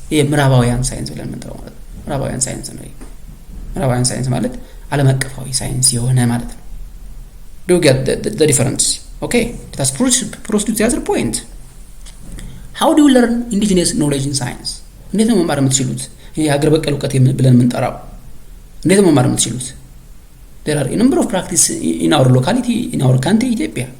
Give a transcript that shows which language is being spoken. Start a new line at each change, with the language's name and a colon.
Amharic: የምዕራባውያን ሳይንስ ብለን የምንጠራው ማለት ነው። ምዕራባውያን ሳይንስ ነው። ምዕራባውያን ሳይንስ ማለት ዓለም አቀፋዊ ሳይንስ የሆነ ማለት ነው።
English: Do you get the difference? Okay, let us proceed to the other point. How do you learn indigenous knowledge in science?
Amharic: እንዴት ነው መማር የምትችሉት? የሀገር በቀል ዕውቀት ብለን የምንጠራው እንዴት ነው መማር የምትችሉት?
English: There are a number of practice in our locality, in our country, Ethiopia.